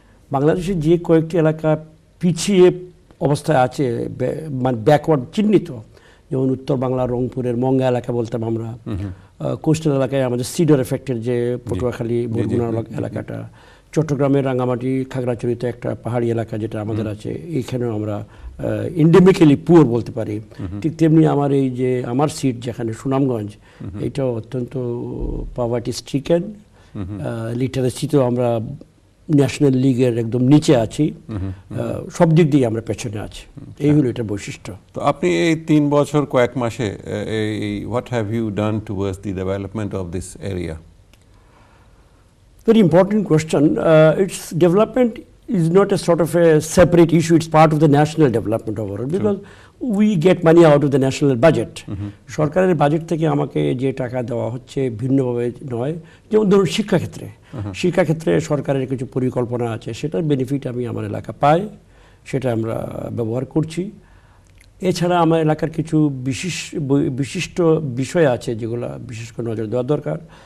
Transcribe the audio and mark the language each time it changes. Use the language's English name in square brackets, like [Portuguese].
[Bangla] বাংলাদেশের যে কয়েকটি এলাকা পিছিয়ে অবস্থায় আছে, মানে ব্যাকওয়ার্ড চিহ্নিত, যেমন উত্তর বাংলা রংপুরের মঙ্গা এলাকা বলতাম আমরা, কোস্টাল এলাকায় আমাদের সিডর এফেক্টের যে পটুয়াখালী বরগুনা এলাকাটা, চট্টগ্রামের রাঙ্গামাটি খাগড়াছড়িতে একটা পাহাড়ি এলাকা যেটা আমাদের আছে, এইখানেও আমরা ইন্ডেমিক্যালি পুয়ার বলতে পারি। ঠিক তেমনি আমার এই যে আমার সিট যেখানে সুনামগঞ্জ, এইটাও অত্যন্ত পভার্টি স্ট্রিকেন, লিটারেসিতেও আমরা ন্যাশনাল লিগের একদম নিচে আছি, সব দিক দিয়ে আমরা পেছনে আছি। এই হলো এটা বৈশিষ্ট্য। তো আপনি এই 3 বছর কয়েক মাসে [English] what have you done towards the development of this area? Very important question. Its development is not a sort of a separate issue. It's part of the national development overall, because we get money out of the national budget. [Bangla] সরকারের budget থেকে আমাকে যে টাকা দেওয়া হচ্ছে ভিন্নভাবে নয়। যেমন ধরুন শিক্ষাক্ষেত্রে সরকারের কিছু পরিকল্পনা আছে, সেটার বেনিফিট আমি আমার এলাকা পাই, সেটা আমরা ব্যবহার করছি। এছাড়া আমার এলাকার কিছু বিশিষ্ট বিষয় আছে যেগুলো বিশেষ করে নজর দেওয়া দরকার।